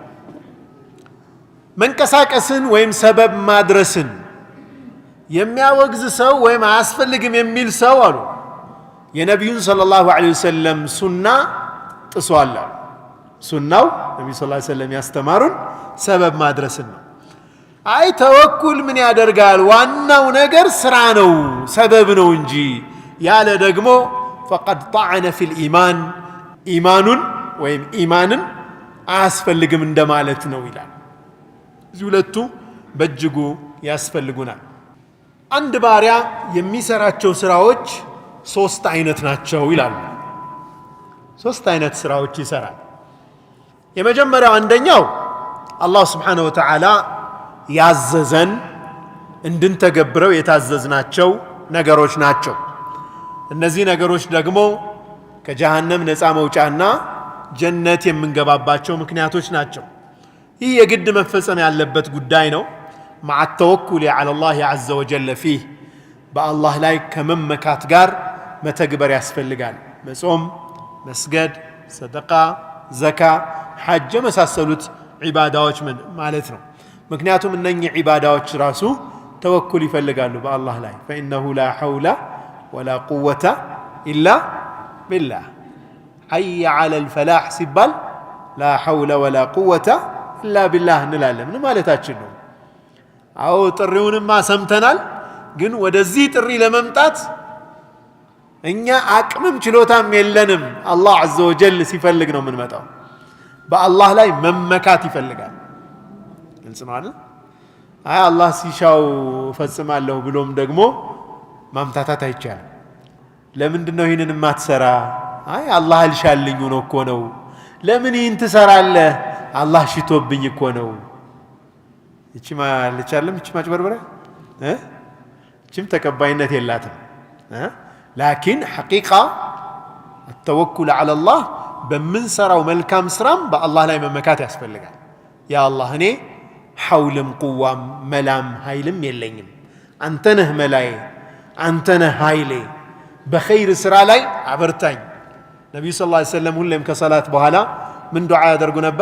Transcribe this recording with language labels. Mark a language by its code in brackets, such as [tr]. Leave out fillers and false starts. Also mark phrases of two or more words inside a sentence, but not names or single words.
[am] መንቀሳቀስን ወይም ሰበብ ማድረስን የሚያወግዝ ሰው ወይም አያስፈልግም የሚል ሰው አሉ የነብዩን [ar] صلى الله عليه وسلم [am] ሱና ጥሷል ሱናው ነብዩ [ar] صلى الله عليه وسلم [am] ያስተማሩን ሰበብ ማድረስን ነው አይ ተወኩል ምን ያደርጋል ዋናው ነገር ስራ ነው ሰበብ ነው እንጂ ያለ ደግሞ [ar] فقد طعن في الايمان [am] ኢማኑን ወይም ኢማንን አያስፈልግም እንደማለት ነው ይላል እዚህ ሁለቱ በእጅጉ ያስፈልጉናል አንድ ባሪያ የሚሰራቸው ስራዎች ሶስት አይነት ናቸው ይላል ሶስት አይነት ስራዎች ይሰራል የመጀመሪያው አንደኛው አላህ [ar] سبحانه وتعالى [am] ያዘዘን እንድንተገብረው የታዘዝናቸው ነገሮች ናቸው እነዚህ ነገሮች ደግሞ ከጀሃነም ነፃ መውጫና ጀነት የምንገባባቸው ምክንያቶች ናቸው ይህ የግድ መፈጸም ያለበት ጉዳይ ነው [ar] مع التوكل على الله عز وجل فيه [am] በአላህ ላይ ከመመካት ጋር መተግበር ያስፈልጋል መጾም መስገድ ሰደቃ ዘካ ሐጅ መሳሰሉት ዒባዳዎች ማለት ነው ምክንያቱም እነኚህ ዒባዳዎች ራሱ ተወኩል ይፈልጋሉ በአላህ ላይ [ar] فإنه لا حول ولا قوة إلا بالله حي على الفلاح [am] ሲባል [ar] لا حول ولا قوة إلا بالله [am] እንላለን ምን ማለታችን ነው አዎ ጥሪውንማ ሰምተናል ግን ወደዚህ ጥሪ ለመምጣት እኛ አቅምም ችሎታም የለንም አላህ [ar] عز وجل [am] ሲፈልግ ነው የምንመጣው በአላህ ላይ መመካት ይፈልጋል ግልጽ ነው አይደል አይ አላህ ሲሻው ፈጽማለሁ ብሎም ደግሞ ማምታታት አይቻልም ለምንድን ነው ይሄንን ማትሰራ አይ አላህ አልሻልኝ ነው ለምን ይህን ትሰራለህ አላህ ሽቶብኝ እኮ ነው እቺ ማልቻለም እቺ ማጭበርበረ እቺም ተቀባይነት የላትም [ar] لكن حقيقة التوكل على الله [am] በምንሰራው መልካም ስራም በአላህ ላይ መመካት ያስፈልጋል። ያ አላህ እኔ ሐውልም ቁዋም መላም ኃይልም የለኝም፣ አንተ ነህ መላዬ፣ አንተ ነህ ኃይሌ፣ በኸይር ስራ ላይ አበርታኝ። ነቢዩ [ar] صلى الله عليه وسلم [am] ሁሌም ከሰላት በኋላ ምን ዱዓ ያደርጉ ነበር?